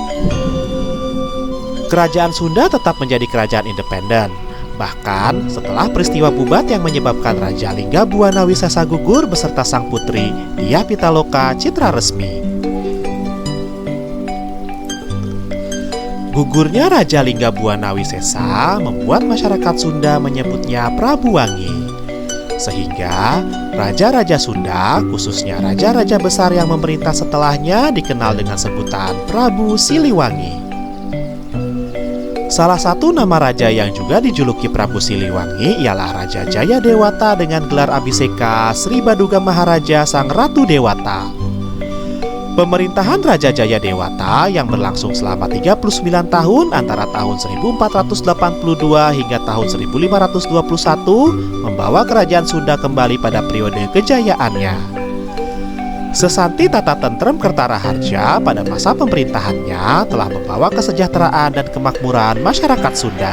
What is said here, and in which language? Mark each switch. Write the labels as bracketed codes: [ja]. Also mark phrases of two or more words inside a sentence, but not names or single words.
[id] Kerajaan Sunda tetap menjadi kerajaan independen. Bahkan setelah peristiwa Bubat yang menyebabkan Raja Lingga Buana Wisesa gugur beserta sang putri Dyah Pitaloka Citra Resmi. Gugurnya Raja Lingga Buana Wisesa membuat masyarakat Sunda menyebutnya Prabu Wangi. Sehingga raja-raja Sunda, khususnya raja-raja besar yang memerintah setelahnya, dikenal dengan sebutan Prabu Siliwangi. Salah satu nama raja yang juga dijuluki Prabu Siliwangi ialah Raja Jaya Dewata dengan gelar Abhiseka Sri Baduga Maharaja Sang Ratu Dewata. Pemerintahan Raja Jaya Dewata yang berlangsung selama 39 tahun antara tahun 1482 hingga tahun 1521 membawa kerajaan Sunda kembali pada periode kejayaannya. Sesanti [jv] tata tentrem Kertaraharja [id] pada masa pemerintahannya telah membawa kesejahteraan dan kemakmuran masyarakat Sunda.